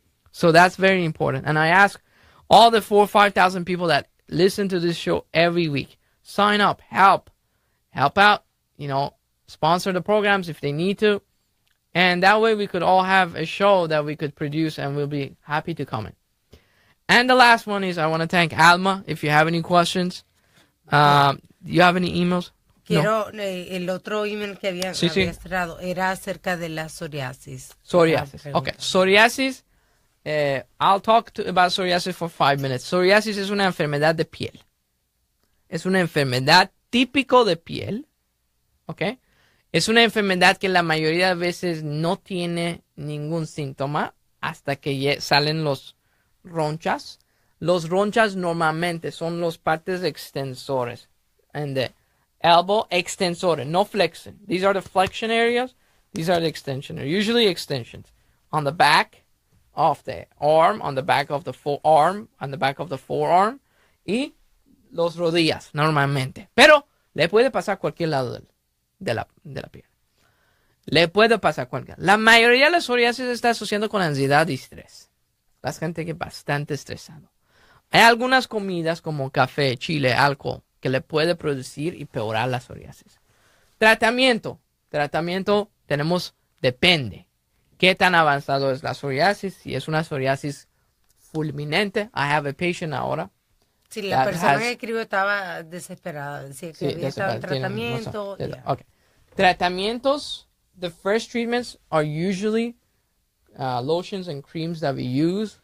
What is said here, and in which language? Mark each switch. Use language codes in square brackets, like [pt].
[en] So that's very important. And I ask all the 4,000 or 5,000 people that listen to this show every week, sign up, help out, sponsor the programs if they need to. And that way we could all have a show that we could produce, and we'll be happy to comment. And the last one is I want to thank Alma. If you have any questions, do you have any emails? [es] El otro email que había cerrado era acerca de la psoriasis. [en] Okay, psoriasis. I'll talk about psoriasis for 5 minutes. [es] Psoriasis es una enfermedad de piel. Es una enfermedad típico de piel. Okay. Es una enfermedad que la mayoría de veces no tiene ningún síntoma hasta que salen los ronchas. Los ronchas normalmente son los partes extensores. [en] And the elbow extensores, no flexion. These are the flexion areas. These are the extension areas. Usually extensions. On the back of the arm, on the back of the forearm, on the back of the forearm. [es] Y los rodillas, normalmente. Pero le puede pasar a cualquier lado de la piel. Le puede pasar cualquier. La mayoría de la psoriasis está asociando con ansiedad y estrés. La gente que es bastante estresado. Hay algunas comidas como café, chile, alcohol que le puede producir y empeorar la psoriasis. Tratamiento tenemos, depende. ¿Qué tan avanzado es la psoriasis? Si es una psoriasis fulminante. [en] I have a patient [es] ahora. Sí, la persona que escribió estaba desesperada. Decía que había estado en tratamiento. [en] Okay. Tratamientos, the first treatments are usually lotions and creams that we use.